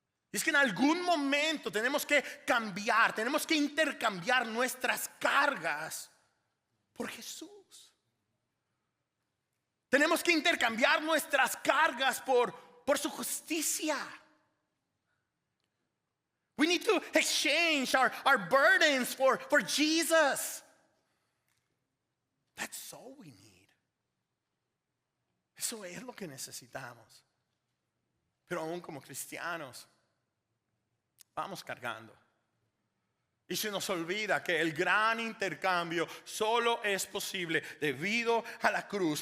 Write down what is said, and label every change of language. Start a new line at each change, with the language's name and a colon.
Spanish: Y es que en algún momento tenemos que cambiar, tenemos que intercambiar nuestras cargas por Jesús. Tenemos que intercambiar nuestras cargas por su justicia.
English: We need to exchange our burdens for Jesus. That's all we need.
Spanish: Eso es lo que necesitamos. Pero aún como cristianos vamos cargando. Y se nos olvida que el gran intercambio solo es posible debido a la cruz.